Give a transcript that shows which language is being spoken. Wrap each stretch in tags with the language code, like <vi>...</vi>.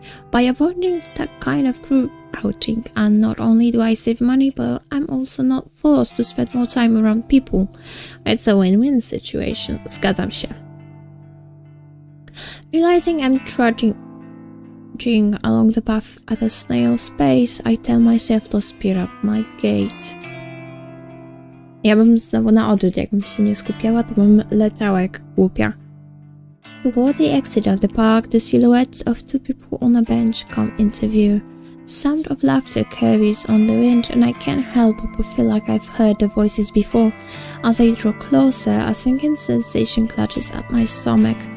<en>By avoiding that kind of group outing, and not only do I save money, but I'm also not forced to spend more time around people. It's a win-win situation.</en> <pl>Zgadzam się.</pl> <en>Realizing I'm trudging along the path at a snail's pace, I tell myself to speed up my gait.</en> <pl>Ja bym znowu na odwrót, jakbym się nie skupiała, to bym leciała jak głupia.</pl> <en>Toward the exit of the park, the silhouettes of two people on a bench come into view. Sound of laughter carries on the wind, and I can't help but feel like I've heard the voices before. As I draw closer, a sinking sensation clutches at my stomach.</en>